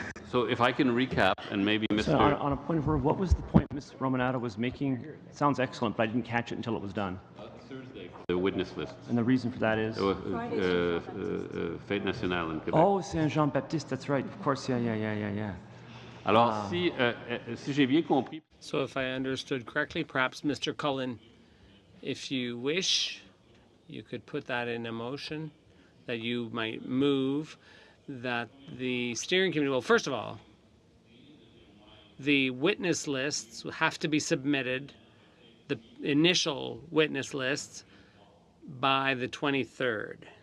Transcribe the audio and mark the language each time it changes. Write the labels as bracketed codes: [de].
[en] So if I can recap and maybe Mr. So on a point of order, what was the point Ms. Romanato was making? It sounds excellent, but I didn't catch it until it was done. Thursday. The witness list. And the reason for that is? Fête nationale in Quebec. Oh, Saint Jean-Baptiste, that's right. Of course, yeah. [fr] Alors, si j'ai bien compris. [en] So if I understood correctly, perhaps Mr. Cullen, if you wish, you could put that in a motion that you might move that the steering committee, well, first of all, the witness lists have to be submitted, the initial witness lists, by the 23rd.